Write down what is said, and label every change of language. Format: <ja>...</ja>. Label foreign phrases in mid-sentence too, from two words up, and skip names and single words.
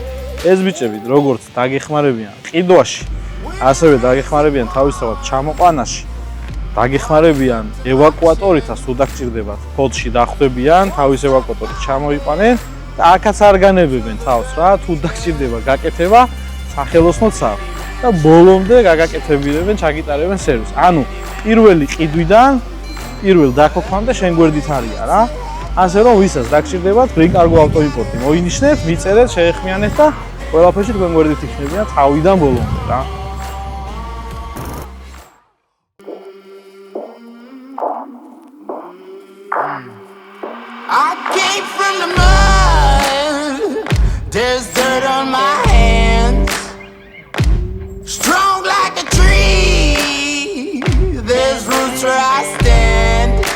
<ka>ეს ბიჭები როგორც დაგეხმარებიან ყიდვაში, ასევე დაგეხმარებიან თავისთავად ჩამოყვანაში, დაგეხმარებიან ევაკუატორითაც თუ დაგჭირდებათ, ფოდში დახვდებიან, თავის ევაკუატორით ჩამოიყვანენ და აქაც არ განებებენ თავს რა, თუ დაგჭირდება გაკეთება, სახელოსნოც აქვს და ბოლომდე გაგაკეთებინებენ, ჩაგიტარებენ სერვისს. ანუ პირველი ყიდვიდან პირველ დაქოქვამდე შენ გვერდით არიან რა. ასე რომ ვისაც დაგჭირდებათ Green-Cargo ავტოიმპორტი მოინიშნეთ, მიწერეთ, შეეხმიანეთ და ყველაფერში თქვენ გვერდით იქნებიან თავიდან ბოლომდე რა.</ka> <en>I came from the mud, there's dirt on my hands, strong like a tree, there's roots where I stand.</en>